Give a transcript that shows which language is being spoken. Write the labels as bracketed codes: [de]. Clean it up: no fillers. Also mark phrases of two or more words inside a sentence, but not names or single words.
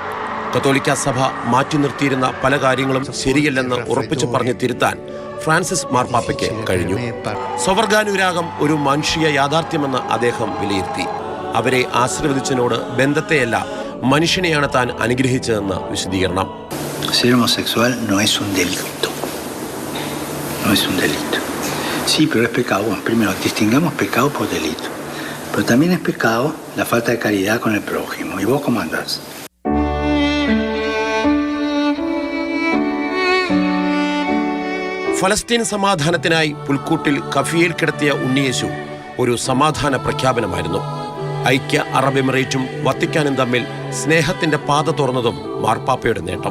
[ml] കത്തോലിക്ക സഭ മാറ്റി നിർത്തിയിരുന്ന പല കാര്യങ്ങളും ശരിയല്ലെന്ന് ഉറപ്പിച്ചു പറഞ്ഞ് തിരുത്താൻ ഫ്രാൻസിസ് മാർപ്പാപ്പയ്ക്ക് കഴിഞ്ഞു. സ്വവർഗാനുരാഗം ഒരു മാനുഷിക യാഥാർത്ഥ്യമെന്ന് അദ്ദേഹം വിലയിരുത്തി. അവരെ ആശീർവദിച്ചതിനോട് ബന്ധത്തെയല്ല, മനുഷ്യനെയാണ് താൻ അനുഗ്രഹിച്ചതെന്ന് വിശദീകരണം. [es] Ser homosexual no es un delito. No es un delito. Sí, pero es pecado. Primero, distingamos pecado por delito. Pero también es pecado la falta de caridad con el prójimo. ¿Y vos cómo andás? [ml] ഫലസ്തീൻ സമാധാനത്തിനായി പുൽക്കൂട്ടിൽ കഫിയിൽ കിടത്തിയ ഉണ്ണിയേശു ഒരു സമാധാന പ്രഖ്യാപനമായിരുന്നു. ഐക്യ അറബ് എമിറേറ്റും വത്തിക്കാനും തമ്മിൽ സ്നേഹത്തിന്റെ പാത തുറന്നതും മാർപ്പാപ്പയുടെ നേട്ടം.